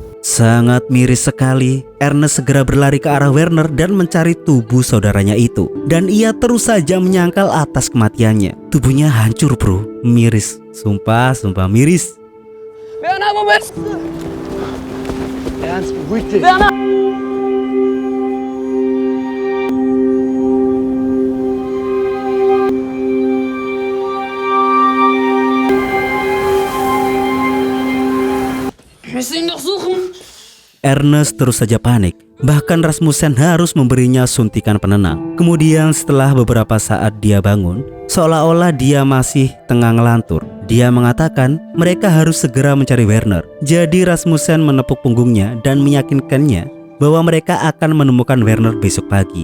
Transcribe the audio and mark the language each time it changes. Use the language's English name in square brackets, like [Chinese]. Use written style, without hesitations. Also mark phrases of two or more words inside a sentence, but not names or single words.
[Indonesian] Sangat miris sekali, Ernest segera berlari ke arah Werner dan mencari tubuh saudaranya itu. Dan ia terus saja menyangkal atas kematiannya. Tubuhnya hancur bro, miris. Sumpah miris. [German] Werner, wo bist du? Ernst, beruhig dich. Werner! Wir müssen ihn doch suchen. [Indonesian] Ernest terus saja panik. Bahkan Rasmussen harus memberinya suntikan penenang. Kemudian setelah beberapa saat dia bangun, seolah-olah dia masih tengah ngelantur. Dia mengatakan mereka harus segera mencari Werner. Jadi Rasmussen menepuk punggungnya dan meyakinkannya bahwa mereka akan menemukan Werner besok pagi.